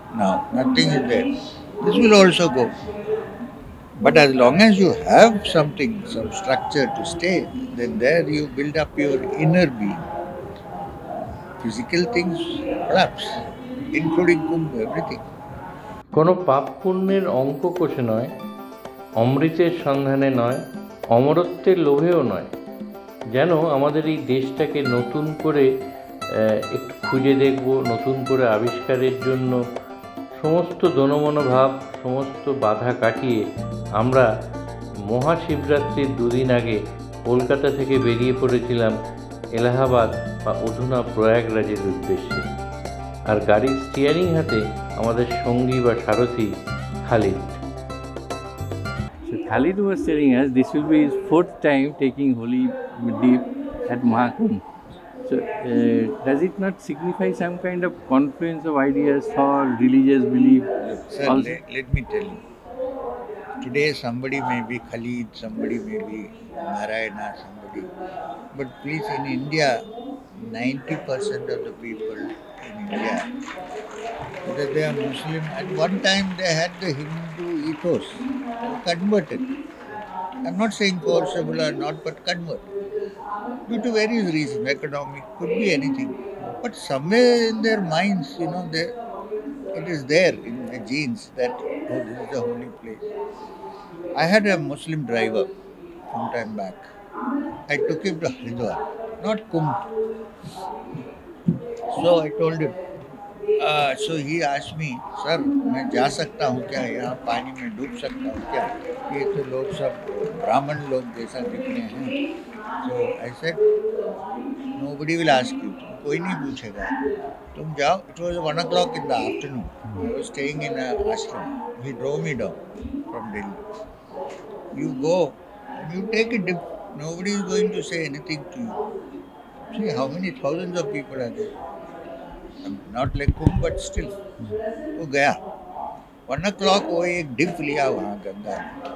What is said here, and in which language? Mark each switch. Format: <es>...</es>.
<en>Now, nothing is there. This will also go. But as long as you have something, some structure to stay, then there you build up your inner being. Physical things collapse, including kumbh, everything.</en> <bn>কোনো পাপ পুণ্যের অঙ্ক কষে নয়, অমৃতের সন্ধানে নয়, অমরত্বের লোভেও নয়। যেন আমাদের এই দেশটাকে নতুন করে একটু খুঁজে দেখব, নতুন করে আবিষ্কারের জন্য সমস্ত দনমনোভাব, সমস্ত বাধা কাটিয়ে আমরা মহাশিবরাত্রির দুদিন আগে কলকাতা থেকে বেরিয়ে পড়েছিলাম এলাহাবাদ বা অধুনা প্রয়াগরাজের উদ্দেশ্যে। আর গাড়ির স্টিয়ারিং হাতে আমাদের সঙ্গী বা সারথি Khalid.</bn> <en>So Khalid was telling us this will be his fourth time taking holy dip at Mahakumbh. So does it not signify some kind of confluence of ideas, thought, religious belief? Sir, let me tell you. Today somebody may be Khalid, somebody may be Narayana, somebody. But please, in India, 90% of the people in India, whether they are Muslim, at one time they had the Hindu ethos, converted. I'm not saying forcible or not, but converted. Due to various reasons, economic, could be anything. But somewhere in their minds, it is there in the genes that, oh, this is the holy place. I had a Muslim driver some time back. I took him to Haridwar, not Kumbh. So I told him, so he asked me, sir,</en> <hi>मैं जा सकता हूँ क्या, यहाँ पानी में डूब सकता हूँ क्या, ये तो लोग सब ब्राह्मण लोग जैसा दिख रहे हैं.</hi> <en>So I said, nobody will ask you,</en> <hi>कोई नहीं पूछेगा, तुम जाओ.</hi> <en>It was 1 o'clock in the afternoon. I was staying in an ashram. He drove me down from Delhi. You go and you take a dip nobody is going to say anything to you. See how many thousands of people are there. Not like Kumbh, but still.</en> <hi>वो गया</hi> <en>1 o'clock</en> <hi>वो एक dip लिया वहाँ गंगा में.</hi>